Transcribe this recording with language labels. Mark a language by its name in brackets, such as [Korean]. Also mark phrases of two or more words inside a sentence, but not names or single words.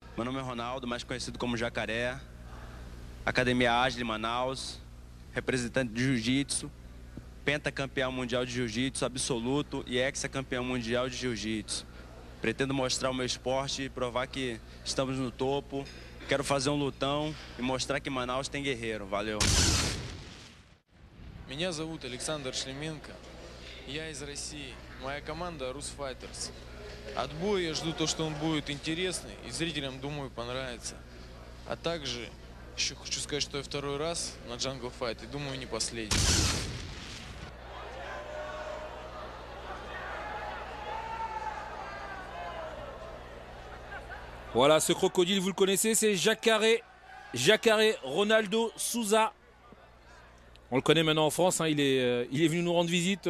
[Portuguese] Meu nome é Ronaldo, mais conhecido como Jacaré, Academia Ágil Manaus, representante de Jiu-Jitsu, pentacampeão mundial de Jiu-Jitsu absoluto e ex-campeão mundial de Jiu-Jitsu. Pretendo mostrar o meu esporte e provar que estamos no topo. Quero fazer um lutão e mostrar que Manaus tem guerreiro. Valeu. [Russian] Меня зовут Александр Шлеменко. Я из России. Моя команда Rus Fighters. От боя я жду то, что он будет интересный и зрителям, думаю, понравится. А также еще хочу сказать, что я второй раз на Jungle Fight и думаю, не последний. [French] Voilà, ce crocodile, vous le connaissez, c'est Jacare Ronaldo Souza. On le connaît maintenant en France, hein, il est venu nous rendre visite.